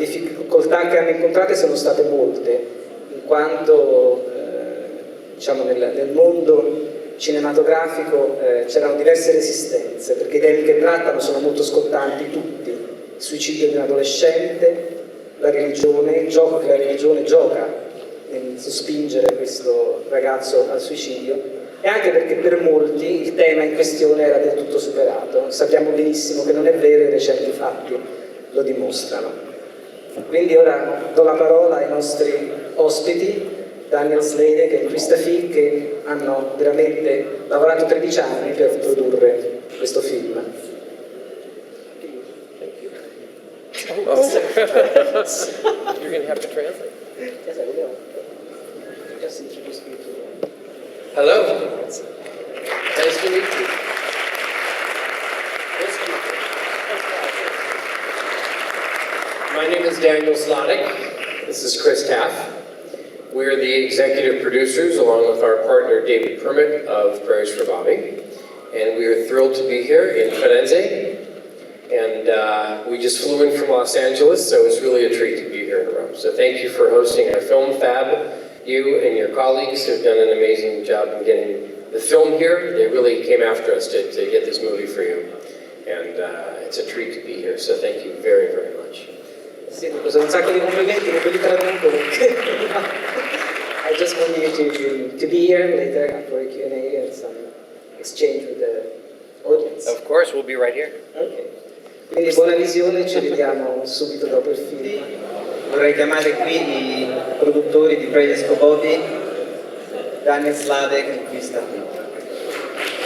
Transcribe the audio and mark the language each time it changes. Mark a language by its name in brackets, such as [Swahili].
[Italian] Le difficoltà che hanno incontrato sono state molte, in quanto diciamo, nel mondo cinematografico c'erano diverse resistenze, perché i temi che trattano sono molto scottanti tutti: il suicidio di un adolescente, la religione, il gioco che la religione gioca nel sospingere questo ragazzo al suicidio, e anche perché per molti il tema in questione era del tutto superato. Sappiamo benissimo che non è vero, i recenti fatti lo dimostrano. Quindi ora do la parola ai nostri ospiti, Daniel Slade e Krista Fig, che hanno veramente lavorato 13 anni per produrre questo film. Oh. [English] You're going to have to translate. Yes, I will. Just introduce you to... Hello. Nice to meet you. My name is Daniel Slade. This is Chris Taff. We're the executive producers, along with our partner David Permit of Prayers for Bobby. And we are thrilled to be here in Firenze. And we just flew in from Los Angeles, so it's really a treat to be here in Rome. So thank you for hosting our film fab. You and your colleagues have done an amazing job in getting the film here. They really came after us to get this movie for you. And it's a treat to be here, so thank you very, very much. [Italian] Sì, sono un sacco di complimenti, non ve li traduco. [English] I just want you to be here later for a Q&A and some exchange with the audience. Of course, we'll be right here. Okay. [Italian] Quindi buona visione, ci vediamo subito dopo il film. Vorrei chiamare qui i produttori di Presentazione Bobby, Daniel Slade e Krista Fig.